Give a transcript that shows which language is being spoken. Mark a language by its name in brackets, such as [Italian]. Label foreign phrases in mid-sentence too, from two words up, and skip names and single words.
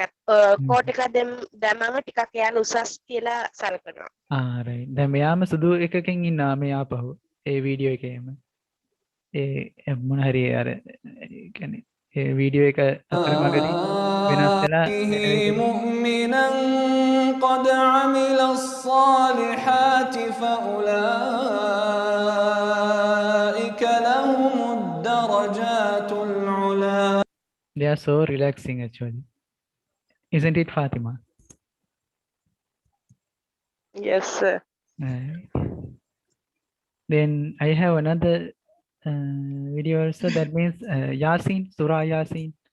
[Sinhala] කෝට් එක දැම්මම ටිකක් එයාලා උසස් කියලා සලකනවා. right. දැන් මෙයාම සුදු එකකින් ඉන්නවා මේ ආපහු. ඒ වීඩියෝ එකේම. ඒ මොන හරි අර කියන්නේ ඒ වීඩියෝ එක අතරමඟදී වෙනස් වෙලා [Arabic] මුමිනන් قد عمل الصالحات فأولئك لهم الدرجات العلا. [English] They are so relaxing actually. Isn't it, Fatima? Yes sir. Then I have another video also, that means Yasin, Surah Yasin.